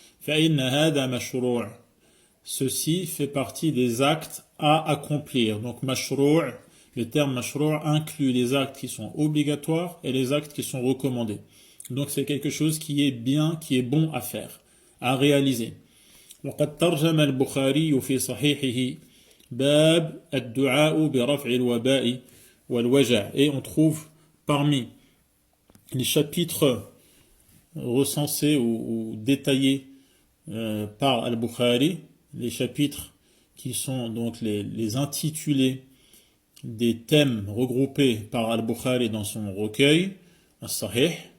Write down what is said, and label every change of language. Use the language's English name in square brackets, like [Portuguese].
[Arabic] فَإِنَّ هَذَا مَشْرُوعٌ. [French] Ceci fait partie des actes à accomplir. Donc mashru', le terme mashru' inclut les actes qui sont obligatoires et les actes qui sont recommandés. Donc c'est quelque chose qui est bien, qui est bon à faire, à réaliser. [Arabic] وقد ترجم البخاري في صحيحه باب الدعاء برفع الوباء والوجع. [French] Et on trouve parmi les chapitres recensés ou détaillés par Al-Bukhari, les chapitres qui sont donc les intitulés des thèmes regroupés par Al-Bukhari dans son recueil, As-Sahih.